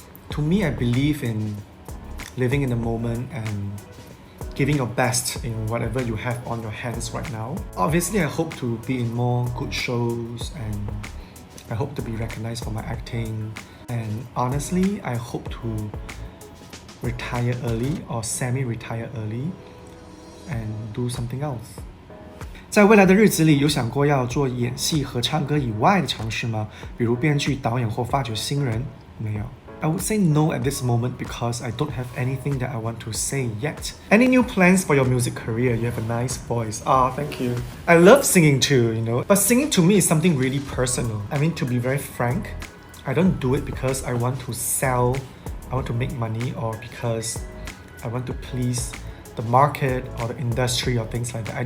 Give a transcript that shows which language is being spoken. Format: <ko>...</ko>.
<en>To me, I believe in living in the moment and giving your best in whatever you have on your hands right now. Obviously, I hope to be in more good shows, and I hope to be recognized for my acting. And honestly, I hope to retire early or semi-retire early and do something else.</en> <zh>在未来的日子里，有想过要做演戏和唱歌以外的尝试吗？比如编剧、导演或发掘新人？没有。</zh> <en>I would say no at this moment because I don't have anything that I want to say yet. Any new plans for your music career? You have a nice voice. Thank you. I love singing too, But singing to me is something really personal. I mean, to be very frank, I don't do it because I want to sell, I want to make money, or because I want to please the market or the industry or things like that.</en>